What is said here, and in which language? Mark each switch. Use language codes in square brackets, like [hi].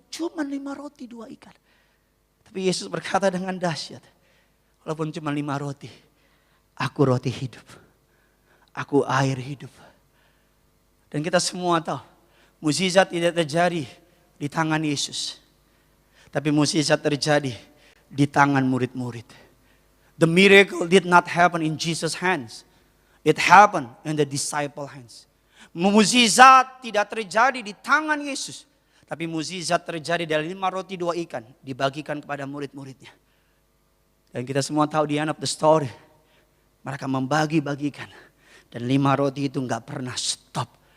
[id] Cuma 5 roti 2 ikan. Tapi Yesus berkata dengan dahsyat. Walaupun cuma 5 roti. Aku roti hidup. Aku air hidup. Dan kita semua tahu. Mukjizat tidak terjadi di tangan Yesus. Tapi mukjizat terjadi di tangan murid-murid. [en] The miracle did not happen in Jesus' hands. It happened in the disciple hands. [id] Mukjizat tidak terjadi di tangan Yesus. Tapi mukjizat terjadi dari 5 roti 2 ikan. Dibagikan kepada murid-muridnya. Dan kita semua tahu di [en] end of the story. [id] Mereka membagi-bagikan. Dan 5 roti itu gak pernah stop.